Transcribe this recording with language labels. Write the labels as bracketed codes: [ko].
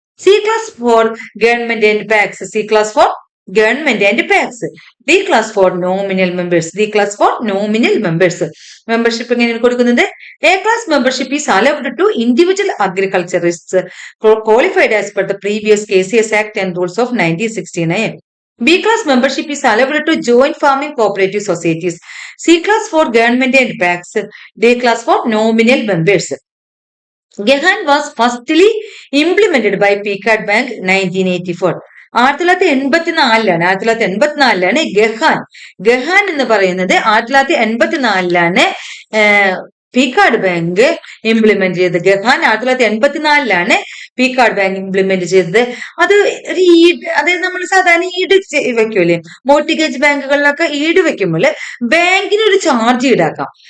[en] C class for government and PACS, C class for government and PACS. D class for nominal members, D class for nominal members. [ml] Membership എങ്ങനെയാണ് കൊടുക്കുന്നത്? [en] A class membership is allowed to individual agriculturists qualified as per the previous KCS act and rules of 1969. B class membership is allowed to joint farming cooperative societies. C class for government and PACs. D class for nominal members. Gehan was firstly implemented by P-Card Bank 1984. [ml] ആയിരത്തി തൊള്ളായിരത്തി എൺപത്തിനാലിലാണ് ഗഹാൻ എന്ന് പറയുന്നത് 1984 പീക്കാർഡ് bank implement ചെയ്തത്. ഗഹാൻ 1984 പീക്കാർഡ് bank implement ചെയ്തത്. അത് ഒരു അതായത് നമ്മൾ സാധാരണ ഈട് വെക്കൂലേ, മോർട്ടിഗേജ് ബാങ്കുകളിലൊക്കെ ഈട് വെക്കുമ്പോൾ ബാങ്കിന് ഒരു ചാർജ് ഈടാക്കാം.